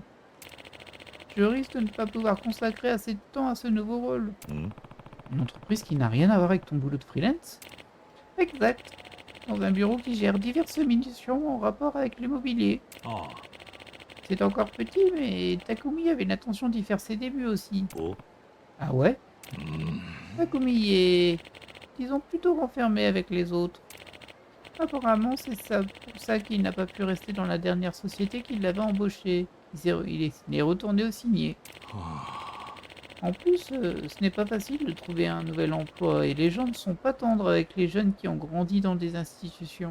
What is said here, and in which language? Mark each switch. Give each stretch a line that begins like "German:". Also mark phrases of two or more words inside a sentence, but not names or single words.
French: Je risque de ne pas pouvoir consacrer assez de temps à ce nouveau rôle. Une entreprise qui n'a rien à voir avec ton boulot de freelance? Exact. Dans un bureau qui gère diverses missions en rapport avec l'immobilier. あ C'est encore petit, mais Takumi avait l'intention d'y faire ses débuts aussi. あお Ah ouais? うーん Takumi est, disons, plutôt renfermé avec les autres. Apparemment, c'est ça pour ça qu'il n'a pas pu rester dans la dernière société qui l'avait embauché. Il est retourné au signé. は En plus, ce n'est pas facile de trouver un nouvel emploi et les gens ne sont pas tendres avec les jeunes qui ont grandi dans des institutions.